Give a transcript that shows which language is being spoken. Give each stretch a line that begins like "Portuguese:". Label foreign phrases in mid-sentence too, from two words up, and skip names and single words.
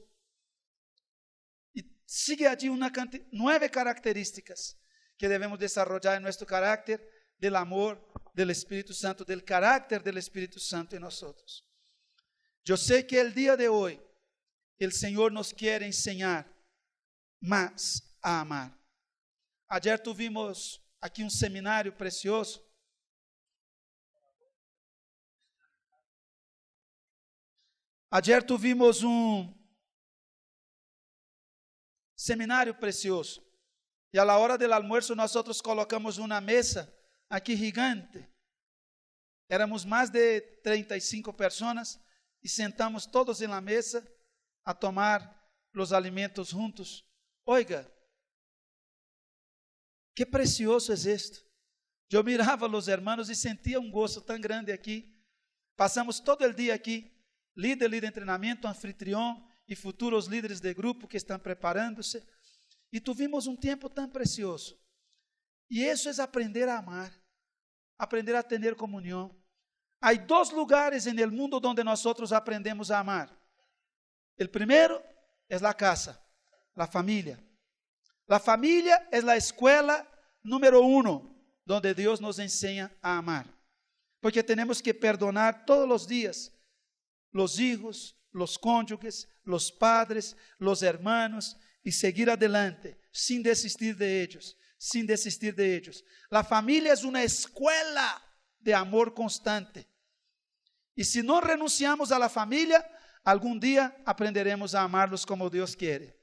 Spanish: Y sigue allí 9 características que debemos desarrollar en nuestro carácter del amor del Espíritu Santo, del carácter del Espíritu Santo en nosotros. Yo sé que el día de hoy el Señor nos quiere enseñar más a amar. Ayer tuvimos
Portuguese: aqui um seminário precioso.
Spanish: Ayer tuvimos
Portuguese: um seminário precioso. E
Spanish: a la hora del almuerzo
Portuguese: nós colocamos uma mesa aqui gigante. Éramos mais de 35 pessoas e sentamos todos em
Spanish: la mesa
Portuguese: a tomar os alimentos juntos.
Spanish: Oiga, que precioso es esto.
Portuguese: Eu mirava os hermanos e sentia um gozo tão grande aqui. Passamos todo o dia aqui, líder de treinamento, anfitrião e futuros líderes de grupo que estão preparando-se. E tuvimos um tempo tão precioso. E isso é aprender a amar, aprender a ter comunhão. Há 2 lugares no mundo onde nós aprendemos a amar. O primeiro é a casa, a família. A família é a escola número 1, donde Deus nos ensina a amar. Porque temos que perdonar todos os dias
Spanish: los hijos, los cónyuges, los padres, los hermanos e seguir adelante, sin desistir de ellos, sin desistir de ellos. La familia es una escuela de amor constante. Y si no renunciamos a la familia, algún día aprenderemos a amarlos como Dios quiere.